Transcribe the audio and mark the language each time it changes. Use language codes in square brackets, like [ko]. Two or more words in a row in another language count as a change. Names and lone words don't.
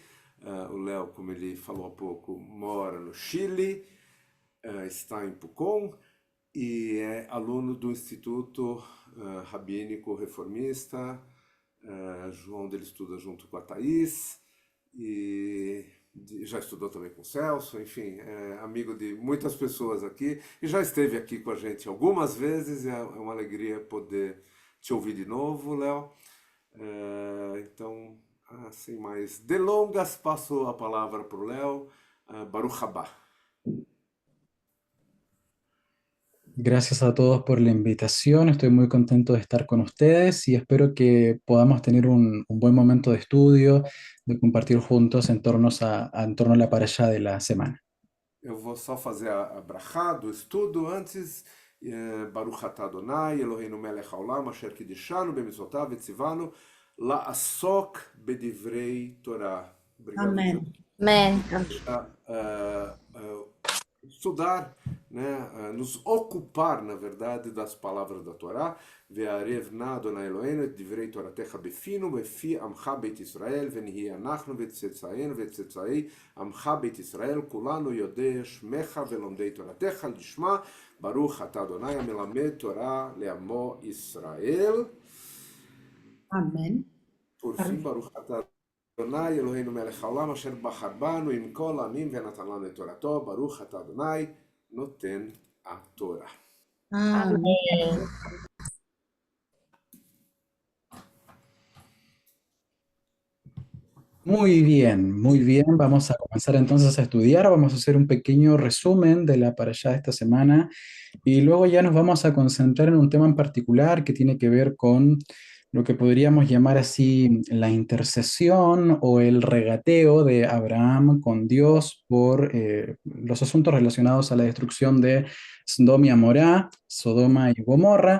[pt] O Léo, como ele falou há pouco, mora no Chile, está em Pucón e é aluno do Instituto Rabínico Reformista, onde ele estuda junto com a Thaís e já estudou também com o Celso, enfim, é amigo de muitas pessoas aqui e já esteve aqui com a gente algumas vezes. É uma alegria poder te ouvir de novo, Léo. Então, sem mais delongas, passo a palavra para o Léo. [he] ברוך הבא. [es] Gracias a todos por la invitación. Estoy muy contento de estar con ustedes y espero que podamos tener un buen momento de estudio, de compartir juntos en torno a la parashá de la semana. [pt] Eu vou só fazer a brachá do estudo antes. [he] ברוך אתה אדוני, אלוהינו מלך העולם, אשר קידשנו במצוותיו וציוונו לעסוק בדברי תורה. [pt] Obrigado, Deus. Amém. Amém. Deixa, estudar, né, nos ocupar, na verdade, das palavras da Torá. [he] והערב נא אדוני אלוהינו את דברי תורתך בפינו בפי עמך בית ישראל ונהיה אנחנו וצאצאינו וצאצאי עמך בית ישראל כולנו יודעי שמך ולומדי תורתך לשמה ברוך אתה אדוני המלמד תורה לעמו ישראל. [pt] Amém. Por fim, [he] ברוך אתה אדוני אלוהינו מלך העולם אשר בחר בנו מכל עמים ונתן לנו את תורתו ברוך אתה אדוני נותן התורה. [pt] Amém. Amém. [es] Muy bien, muy bien. Vamos a comenzar entonces a estudiar. Vamos a hacer un pequeño resumen de la parashá de esta semana y luego ya nos vamos a concentrar en un tema en particular que tiene que ver con lo que podríamos llamar así la intercesión o el regateo de Abraham con Dios por los asuntos relacionados a la destrucción de Sodoma y Amorá, Sodoma y Gomorra.